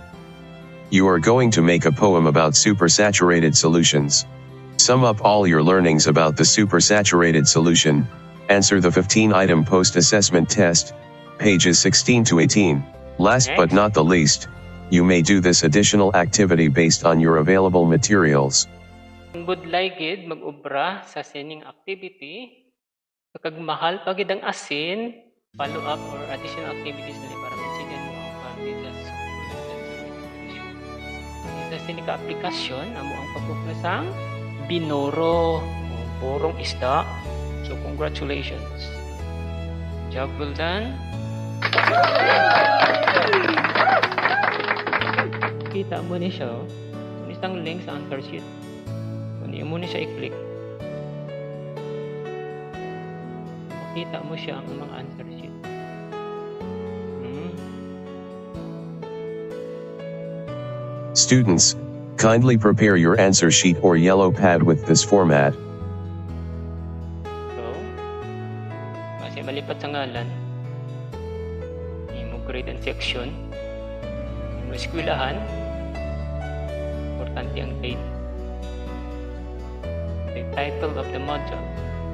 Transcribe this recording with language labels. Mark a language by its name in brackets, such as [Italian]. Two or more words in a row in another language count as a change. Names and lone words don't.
[English] You are going to make a poem about supersaturated solutions. Sum up all your learnings about the supersaturated solution, answer the 15-item post-assessment test, pages 16 to 18. Last but not the least, you may do this additional activity based on your available materials. [Hiligaynon] Budlay gid mag-ubra sa sining activity. Kapag mahal pa gid ang asin, [English] follow up or additional activities [Hiligaynon] na para maintindihan mo ang parte sa solution. Sa sining aplikasyon, amo ang pagpuplasang binoro o borong isda. [English] So congratulations. Job well done. [Hiligaynon] Kita mo ni siya, isang link sa answer sheet. Kung mo ni siya i-click, makita mo siya ang mga [English] answer sheet. Students, Kindly prepare your answer sheet or yellow pad with this format. So, [Hiligaynon] kasi malipat sa ngalan, imo [English] grade and section, [Hiligaynon] imo eskwelahan, importante ang date, [English] the title of the module,